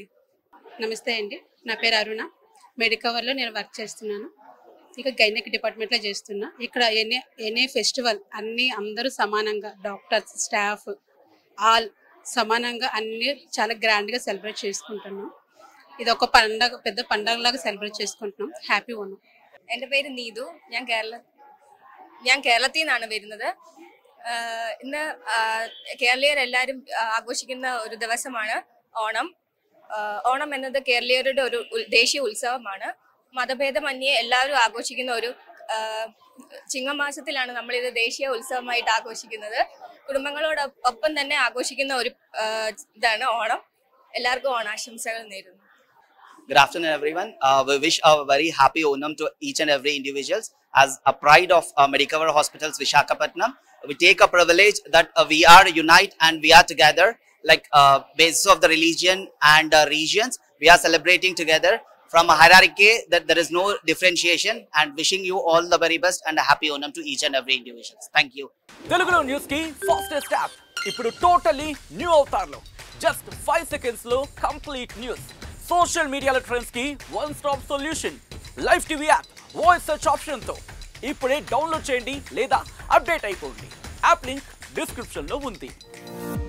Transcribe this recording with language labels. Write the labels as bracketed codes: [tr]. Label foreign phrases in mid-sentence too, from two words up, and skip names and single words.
[te] నమస్తే అండి, నా పేరు అరుణ. మెడికవర్లో నేను వర్క్ చేస్తున్నాను. ఇక గైనక్ డిపార్ట్మెంట్లో చేస్తున్నా. ఇక్కడ [en] any festival [te] అన్నీ అందరూ సమానంగా, [en] doctors, staff all [te] సమానంగా అన్నీ చాలా గ్రాండ్గా సెలబ్రేట్ చేసుకుంటున్నాం. [ml] ഇത് ഒക്കെ [te] പെദ്ద పండగలాగా സെലിബ്രേറ്റ് చేసుకుంటున్నాం. [ml] ഹാപ്പി ഓണം. എൻ്റെ പേര് നീതു. ഞാൻ കേരളത്തിൽ നിന്നാണ് വരുന്നത്. ഇന്ന് കേരളീയരെല്ലാവരും ആഘോഷിക്കുന്ന ഒരു ദിവസമാണ് ഓണം. ഓണം എന്നത് കേരളീയരുടെ ഒരു ദേശീയ ഉത്സവമാണ്. മതഭേദമന്യേ എല്ലാവരും ആഘോഷിക്കുന്ന ഒരു ചിങ്ങമാസത്തിലാണ് നമ്മളിത് ദേശീയ ഉത്സവമായിട്ട് ആഘോഷിക്കുന്നത്. കുടുംബങ്ങളോടൊപ്പം തന്നെ ആഘോഷിക്കുന്ന ഒരു ഇതാണ് ഓണം. എല്ലാവർക്കും ഓണാശംസകൾ നേരുന്നു. [en] Good afternoon, everyone. We wish a very happy Onam to each and every individuals. As a pride of Medicover Hospitals, Visakhapatnam, we take a privilege that we are unite and we are together, like basis of the religion and regions. We are celebrating together from a hierarchy that there is no differentiation, and wishing you all the very best and a happy Onam to each and every individuals. Thank you. [te] Telugu News ki [en] fastest app. [te] Ippudu [en] totally new [te] avatarlo. [en] Just 5 seconds lo complete news. Social media trends ki one stop solution. Live TV app, voice search option [te] తో ఇప్పుడే డౌన్లోడ్ చేయండి లేదా అప్డేట్ అయిపోండి. [en] app link description [te] లో ఉంది.